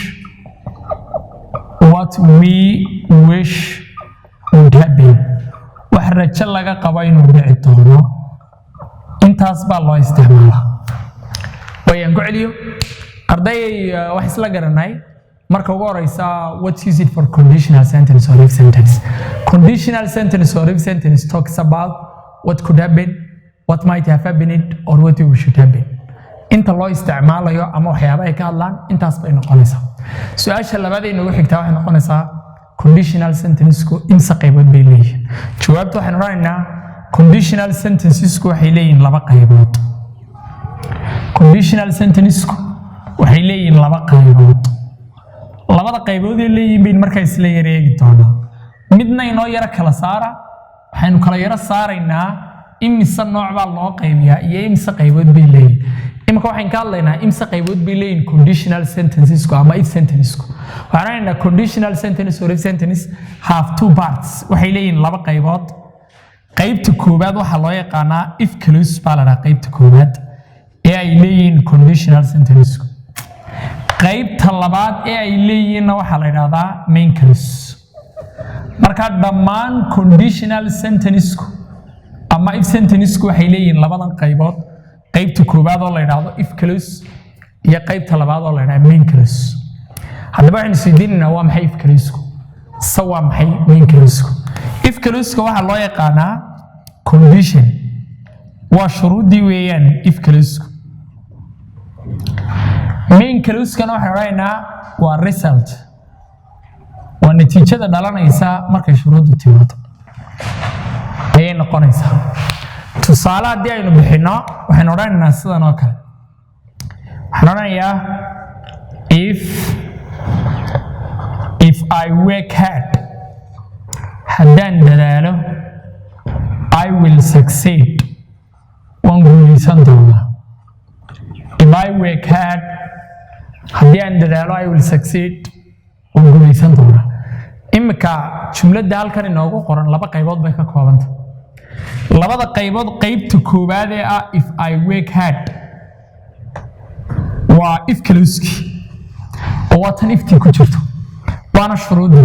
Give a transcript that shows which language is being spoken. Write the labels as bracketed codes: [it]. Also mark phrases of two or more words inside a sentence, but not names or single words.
[en] would happen [so] wax rajo laga qabo inuu dhici doono intaas baa loo isticmaalaa wayaan ku celiyo arday wax isla garanay marka ugu horeysa [en] what's used for conditional sentence or if sentence. Conditional sentence or if sentence talks about what could happen, what might have happened or what should happen. [so] inta loo isticmaalayo ama waxyaabo ay ka hadlaan intaas bay noqonaysaa. Su'aasha labaad ee nagu xigta waxay noqonaysaa [en] conditional sentences-ku [so] imsa qaybood bay leeyihiin. Jawaabtu waxaan oranaynaa [en] conditional sentences-ku [so] waxay leeyihiin laba qaybood. [en] Conditional sentences-ku [so] waxay leeyihiin laba qaybood. labada qaybood ee leeyihiin bay markaa isla yareegi doonaa. midna inoo yara kala saara waxaynu kala yara saaraynaa imisa nooc baa loo qaybiyaa iyo imisa qaybood bay leeyihiin. imika waxaan ka hadlaynaa imisa qaybood bay leeyihiin [en] conditional sentences-ku [so] ama [en] if sentences-ku. [so] waxaan oranaynaa [en] conditional sentence or if sentence have two parts. [so] waxay leeyihiin laba qaybood. qaybta koowaad waxaa loo yaqaanaa [en] if clause [so] baa la dhahaa qaybta koowaad ee ay leeyihiin [en] conditional sentences-ku. [so] qaybta labaad ee ay leeyihiinna waxaa la yidhaahdaa [en] main clause. [so] marka dhammaan [en] conditional sentences-ku [so] ama [en] if sentences-ku [so] waxay leeyihiin labadan qaybood. qaybta koowaad oo la yidhaahdo [en] if clause [so] iyo qaybta labaad oo la yidhaahdo [en] main clause. [so] haddaba waxaynu isweydiinaynaa waa maxay [en] if clause-ku [so] se waa maxay [en] main clause-ku. if clause-ka [so] waxaa loo yaqaanaa condition waa shuruuddii weeyaan [en] if clause-ku. main clause-kana [so] waxaan odhanaynaa waa result waa natiijada dhalanaysa markay shuruuddu timaado ayay noqonaysaa. tusaale haddii aynu bixinno waxaynu odhanaynaa sidan oo kale. waxaan odhanayaa [en] if I work hard [so] haddaan dadaalo [en] I will succeed [so] waan guulaysan doonaa. [en] if I work hard [so] haddii aan dadaalo [en] I will succeed [so] waan guulaysan doonaa. imika jumladda halkan inoogu qoran laba qaybood bay ka koobanta. labada qaybood qaybta koowaad ee ah [en] if I work hard [so] waa [en] if clause-kii [so] oo waa tan iftii ku jirto waana shuruuddii.